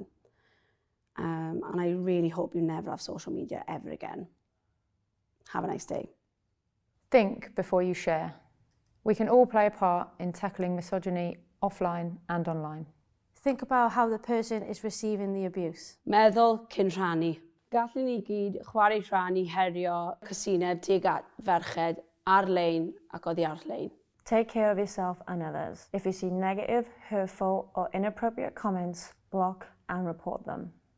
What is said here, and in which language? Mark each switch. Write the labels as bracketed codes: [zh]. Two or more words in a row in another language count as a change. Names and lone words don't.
[en] And I really hope you never have social media ever again. Have a nice day. Think before you share. We can all play a part in tackling misogyny offline and online. Think about how the person is receiving the abuse. [cy] Meddwl cyn rhannu. Gallwn ni gyd chwarae rhannu herio casineb tuag at ferched, ar-lein ac oddi ar-lein. [en] Take care of yourself and others. If you see negative, hurtful or inappropriate comments, block and report them.